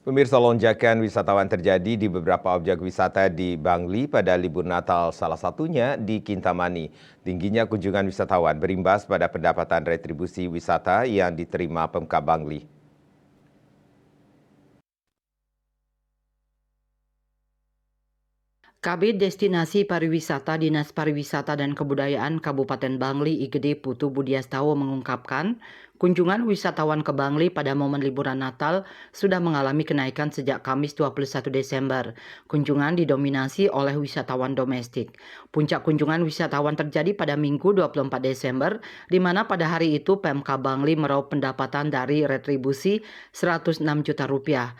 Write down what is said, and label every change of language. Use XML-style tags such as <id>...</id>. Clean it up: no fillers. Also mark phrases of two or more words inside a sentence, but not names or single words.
<id>Pemirsa, lonjakan wisatawan terjadi di beberapa objek wisata di Bangli pada libur Natal, salah satunya di Kintamani. Tingginya kunjungan wisatawan berimbas pada pendapatan retribusi wisata yang diterima Pemkab Bangli. Kabid Destinasi Pariwisata Dinas Pariwisata dan Kebudayaan Kabupaten Bangli IGD Putu Budiastawa mengungkapkan, kunjungan wisatawan ke Bangli pada momen liburan Natal sudah mengalami kenaikan sejak Kamis 21 Desember. Kunjungan didominasi oleh wisatawan domestik. Puncak kunjungan wisatawan terjadi pada Minggu 24 Desember, di mana pada hari itu Pemkab Bangli meraup pendapatan dari retribusi 106 juta rupiah.</id>